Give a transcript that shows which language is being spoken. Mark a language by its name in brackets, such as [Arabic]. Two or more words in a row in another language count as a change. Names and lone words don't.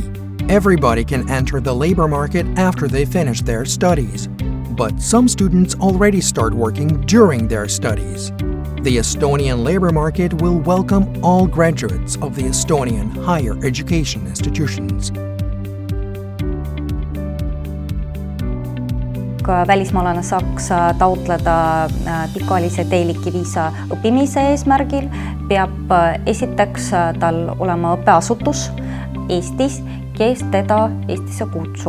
[English] Everybody can enter the labor market after they finish their studies, but some students already start working during their studies. The Estonian labor market will welcome all graduates of the Estonian higher education institutions. [Estonian] Välismaalane saaks taotleda pikaajalise teeliki viisa õppimise eesmärgil, peab esiteks tal olema õppeasutus Eestis, kes teda Eestisse kutsub.